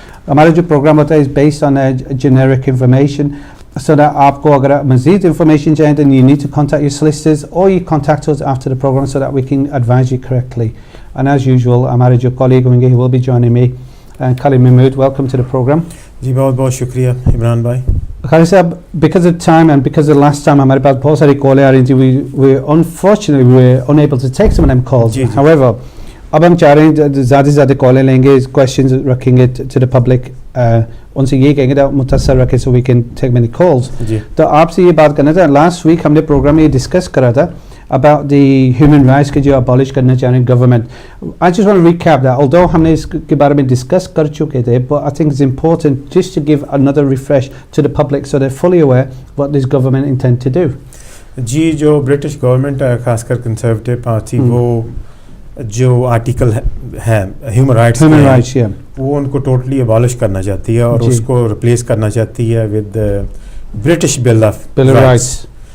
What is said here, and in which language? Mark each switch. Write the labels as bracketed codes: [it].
[hi] Hamara jo program hota [en] is based on generic information, so that [hi] aapko agar mazid information chahiye, [en] then you need to contact your solicitors or you contact us after the program so that we can advise you correctly. And as usual, [hi] hamare jo colleague hoenge, [en] he will be joining me. Khalid Mahmood, welcome to the program. [hi] जी बहुत बहुत शुक्रिया इमरान भाई. [en] Khalid साहब, because of time and because of the last time [hi] हमारे पास बहुत सारी कॉलें आ रही थी, [en] we unfortunately we were unable to take some of them calls. However, [hi] अब हम चाह रहे हैं ज़्यादा से ज़्यादा कॉलें लेंगे, questions रखेंगे [en] to the public, [hi] उनसे ये कहेंगे कि मुत्तसर रखें [en] so we can take many calls. [hi] तो आपसे ये बात करना था, [en] last week [hi] हमने प्रोग्राम में ये डिस्कस करा था [en] about the human rights [hi] के जो abolish करना चाह रहे हैं government. [en] I just want to recap that, although [hi] हमने इसके बारे में discuss कर चुके थे, [en] but I think it's important just to give another refresh to the public so they're fully aware what this government intend to do. [hi] जी जो British government है, खासकर कंजर्वेटिव पार्टी, वो जो आर्टिकल है ह्यूमन राइट्स वो उनको टोटली अबॉलिश करना चाहती है और उसको रिप्लेस करना चाहती है with British bill of rights.